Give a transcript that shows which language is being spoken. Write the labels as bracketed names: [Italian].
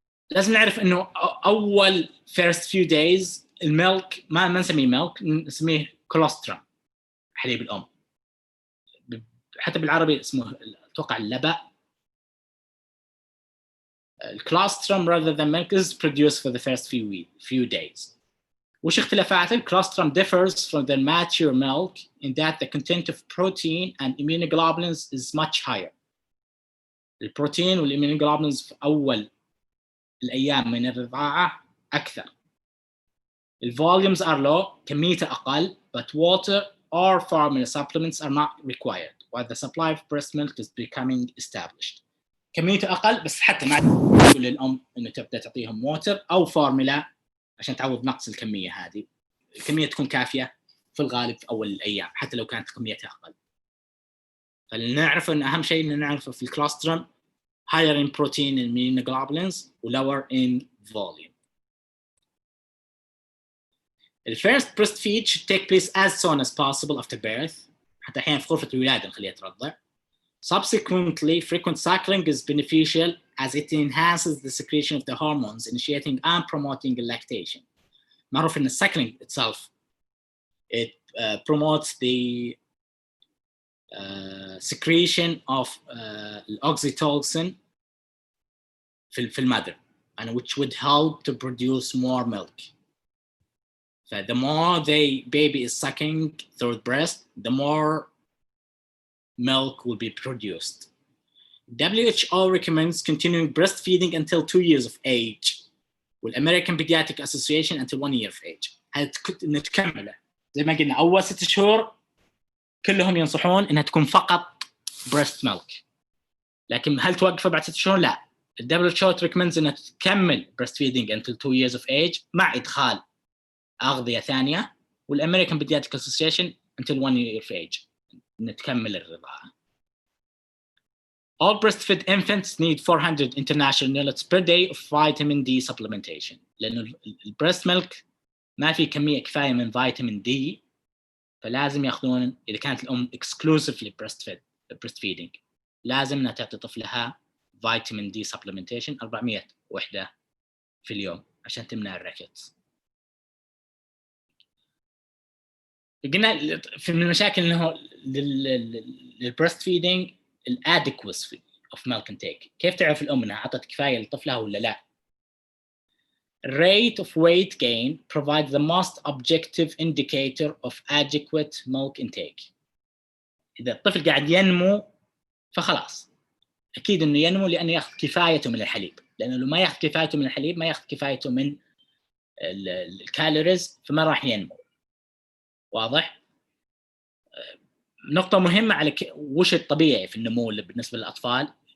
[Arabic] لازم نعرف إنه أول [English] first few days [Arabic] الميلك ما نسميه ميلك، نسميه كولوسترم، حليب الأم. حتى بالعربي اسمه أتوقع اللبن. [English] الكولوسترم rather than milk is produced for the first few days. [Arabic] وش اختلافاته؟ [English] الكولوسترم differs from the mature milk in that the content of protein and immunoglobulins is much higher. [Arabic] البروتين والإيميونوجلوبولينز في أول الأيام من الرضاعة أكثر. [English] الفوليومز are low، [Arabic] كميته أقل، [English] but water or formula supplements are not required while the supply of breast milk is becoming established. [Arabic] كميته أقل بس حتى ما تقول للأم إنه تبدأ تعطيهم ووتر أو فورمولا عشان تعوض نقص الكمية هذه. الكمية تكون كافية في الغالب في أول الأيام حتى لو كانت كميتها أقل. فلنعرف إن أهم شيء إن نعرفه في الكوليسترول [English] higher in protein and immunoglobulins [Arabic] و [English] lower in volume. The first breastfeed should take place as soon as possible after birth. [Arabic] حتى أحيانا في غرفة الولادة نخليها ترضع. [English] Subsequently, frequent cycling is beneficial as it enhances the secretion of the hormones initiating and promoting lactation. [Arabic] معروف إن [English] cycling itself it promotes the secretion of oxytocin في المother, and which would help to produce more milk. So the more the baby is sucking through the breast, the more milk will be produced. WHO recommends continuing breastfeeding until 2 years of age, with American Pediatric Association until 1 year of age. [Arabic] نتكمله زي ما قلنا أول 6 شهور كلهم ينصحون إنها تكون فقط breast milk. لكن هل توقفه بعد 6 شهور؟ لا. [English] WHO recommends [Arabic] إنها تكمل [English] breastfeeding until 2 years of age [Arabic] مع إدخال أغذية ثانية، والأمريكان [English] Pediatric Association until 1 year of age [Arabic] نتكمل الرضاعة. [English] All breastfed infants need 400 international units per day of vitamin D supplementation. [Arabic] لأنه البريست ميلك ما في كمية كفاية من فيتامين دي، فلازم يأخذون إذا كانت الأم [English] exclusively breastfeeding [Arabic] لازم أنها تعطي طفلها فيتامين دي supplementation 400 وحدة في اليوم عشان تمنع الريكتس. قلنا في من المشاكل إنه للبريست فيدينج الadequacy of milk intake. كيف تعرف الأم إنها عطت كفاية لطفلها ولا لا؟ [English] Rate of weight gain provides the most objective indicator of adequate milk intake. [Arabic] إذا الطفل قاعد ينمو فخلاص أكيد إنه ينمو لأنه يأخذ كفايته من الحليب، لأنه لو ما يأخذ كفايته من الحليب ما يأخذ كفايته من الكالوريز فما راح ينمو. واضح؟ نقطة مهمة على وش الطبيعي في النمو بالنسبة للأطفال.